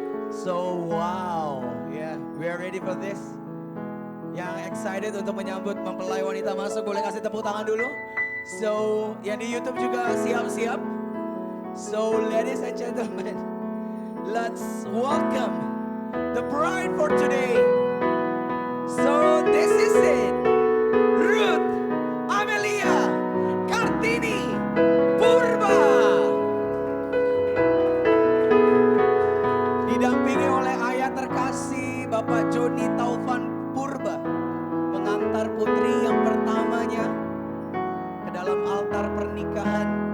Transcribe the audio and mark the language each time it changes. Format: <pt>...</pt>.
<en>So wow, yeah, we are ready for this.</en> <id>Yang excited untuk menyambut mempelai wanita masuk, boleh kasih tepuk tangan dulu. So, yang di YouTube juga siap-siap.</id> <en>So, ladies and gentlemen, let's welcome the bride for today. So, this is it, Ruth Amelia Kartini Purba.</en> <id>Didampingi oleh ayah terkasih Bapak Joni Taufan Purba, mengantar putri yang pertamanya ke dalam altar pernikahan.</id>